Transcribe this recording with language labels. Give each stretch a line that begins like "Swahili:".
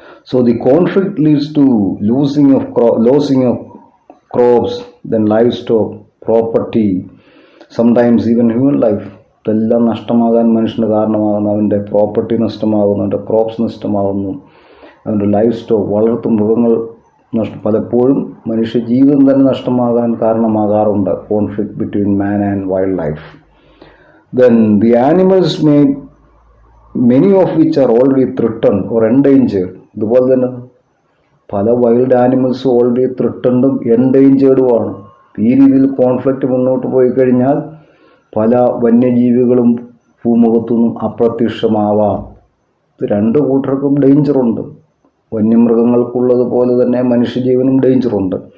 English: So the conflict leads to losing of crops, then livestock, property, sometimes even human life.
Malayalam: ഇതെല്ലാം നഷ്ടമാകാൻ മനുഷ്യന് കാരണമാകുന്നു. അവൻ്റെ property നഷ്ടമാകുന്നു, അവൻ്റെ crops നഷ്ടമാകുന്നു, അവൻ്റെ ലൈഫ് സ്റ്റോക്ക്, വളർത്തു മൃഗങ്ങൾ പലപ്പോഴും മനുഷ്യജീവിതം തന്നെ നഷ്ടമാകാൻ കാരണമാകാറുണ്ട്
English: Conflict between man and wildlife. Then the animals many of which are already threatened or endangered.
Malayalam: ഇതുപോലെ തന്നെ പല വൈൽഡ് ആനിമൽസും ഓൾറെഡി ത്രെട്ടൻഡും എൻഡേഞ്ചേർഡുമാണ്. ഈ രീതിയിൽ കോൺഫ്ലിക്റ്റ് മുന്നോട്ട് പോയി കഴിഞ്ഞാൽ പല വന്യജീവികളും ഭൂമുഖത്തുനിന്നും അപ്രത്യക്ഷമാവാം. ഇത് 2 കൂട്ടർക്കും ഡേഞ്ചറുണ്ട്. വന്യമൃഗങ്ങൾക്കുള്ളതുപോലെ തന്നെ മനുഷ്യജീവനും ഡേഞ്ചറുണ്ട്.